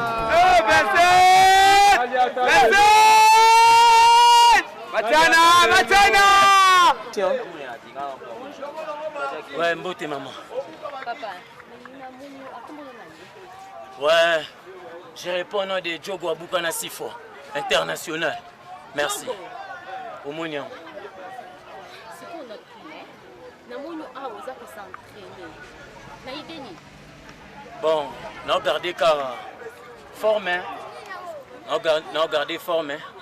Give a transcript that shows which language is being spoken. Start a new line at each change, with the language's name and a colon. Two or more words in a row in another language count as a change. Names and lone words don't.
French: Eh, Vincent ! Vincent ! Matiana, Matiana ! Ouais, mbote maman.
Lingala: Papa, na moni akombola nani?
French: Ouais, je réponds au nom de Diogo Abuka na Sifo, international. Merci. Diogo.
Lingala: Omoni yango. Sikoyo na tuna, na moni awa oza kosentraîner. Na idée nini? Bon, na ogarde ka forme, hein. Na oga-, na ogarde forme, hein.